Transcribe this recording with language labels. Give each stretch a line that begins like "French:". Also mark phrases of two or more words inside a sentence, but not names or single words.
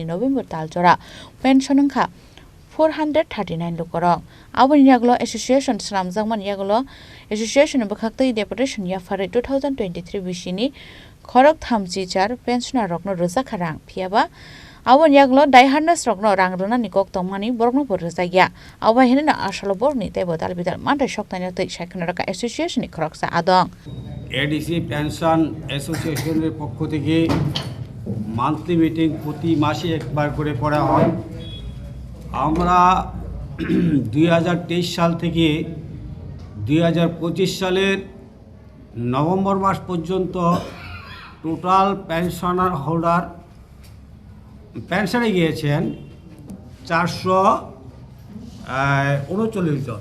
Kok Borok: November taljora pension kha 439 lokorong aboni yaglo association sramjangman yaglo association bakhaktei deputation ya fare 2023 bisini khorok thamchi char pensioner rokno rojakharang phiaba Awan yaglo daiharnas rokno rang runa ni kok tongmani borokno borjaya awa hinna asalo borni te bodal bidal manda shoktanya te shaikanaraka association ni khoroksa adong
Bangla: এডিসি পেনশন অ্যাসোসিয়েশনের পক্ষ থেকে
English: monthly meeting
Bangla: প্রতি মাসে একবার করে করা হয়। আমরা 2023 সাল থেকে 2025 সালের নভেম্বর মাস পর্যন্ত
English: total pensioner holder
Bangla: পেনশনে গিয়েছেন 439 জন।